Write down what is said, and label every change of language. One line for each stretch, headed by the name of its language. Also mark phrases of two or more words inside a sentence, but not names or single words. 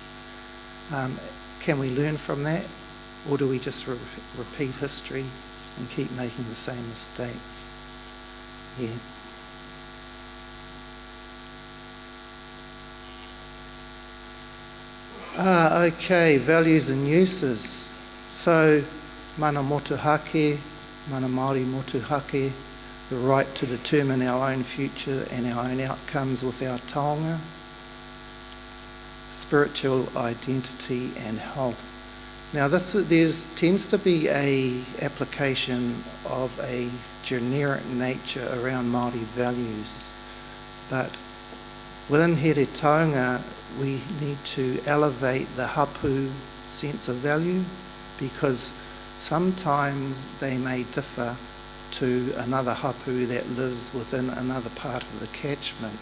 English: Can we learn from that, or do we just repeat history and keep making the same mistakes? Yeah. Okay, values and uses. So,
Māori: mana motuhake, mana Māori motuhake,
English: the right to determine our own future and our own outcomes with our taonga. Spiritual identity and health. Now tends to be a application of a generic nature around Māori values, but within here taonga we need to elevate the hapu sense of value, because sometimes they may differ to another hapu that lives within another part of the catchment.